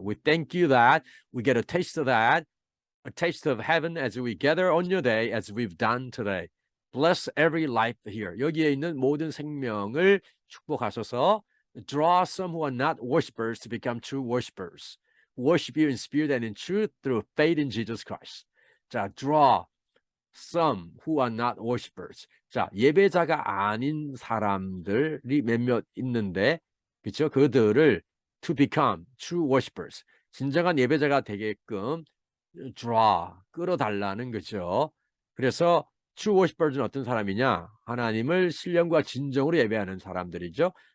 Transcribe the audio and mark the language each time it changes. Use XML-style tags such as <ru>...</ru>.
<en>We thank you that we get a taste of that, a taste of heaven as we gather on your day as we've done today. Bless every life here.</en> <ko>여기에 있는 모든 생명을 축복하소서.</ko> <en>Draw some who are not worshipers to become true worshipers. Worship you in spirit and in truth through faith in Jesus Christ. 자, draw some who are not worshipers.</en> <ko>자, 예배자가 아닌 사람들이 몇몇 있는데, 그렇죠? 그들을</ko> <en>to become true worshipers.</en> <ko>진정한 예배자가 되게끔 draw, 끌어달라는 거죠. 그래서 true worshippers는 어떤 사람이냐? 하나님을 신령과 진정으로 예배하는 사람들이죠.</ko>